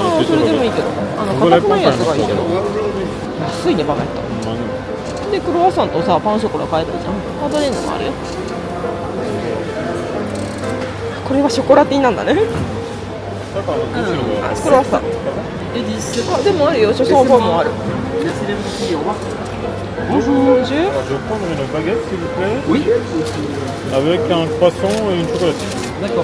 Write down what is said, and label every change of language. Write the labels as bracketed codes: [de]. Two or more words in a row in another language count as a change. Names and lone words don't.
[ja] それでもいいけど、硬くないやつがいいけど。安いねバゲット。でクロワッサンとさパンショコラ買えるじゃん。マドレーヌもあるよ。これはショコラティーなんだね。だからどっちの方がクロワッサン。あ、でもあるよ。ショコラパンもある。 [fr] Bonjour. Alors, je vais prendre une baguette, s'il vous plaît. Oui. Avec un croissant et une chocolatine. D'accord.